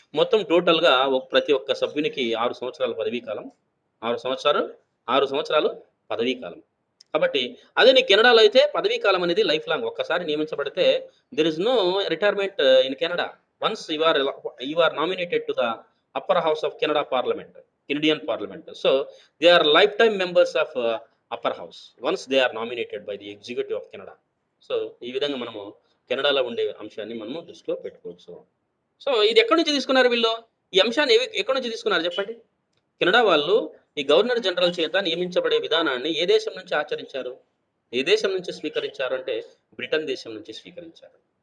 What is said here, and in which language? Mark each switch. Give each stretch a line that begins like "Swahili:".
Telugu: మొత్తం టోటల్గా ప్రతి ఒక్క సభ్యునికి 6 సంవత్సరాల పదవీ కాలం, 6 సంవత్సరాలు పదవీ కాలం. కాబట్టి అదే కెనడాలో అయితే పదవీ కాలం అనేది లైఫ్ లాంగ్. ఒక్కసారి నియమించబడితే
English: There is no retirement in Canada. Once you are nominated to the upper house of Canadian Parliament. So they are lifetime members of upper house once they are nominated by the executive of Canada.
Telugu: So ఈ విధంగా మనము కెనడాలో ఉండే అంశాన్ని మనము దృష్టిలో పెట్టుకోవచ్చు. So ఇది ఎక్కడి నుంచి తీసుకున్నారు వీళ్ళు? ఈ అంశాన్ని ఎక్కడి నుంచి తీసుకున్నారు చెప్పండి? కెనడా వాళ్ళు ఈ గవర్నర్ జనరల్ చేత నియమించబడే విధానాన్ని ఏ దేశం నుంచి ఆచరించారు? ఏ దేశం నుంచి స్వీకరించారు అంటే బ్రిటన్ దేశం నుంచి స్వీకరించారు.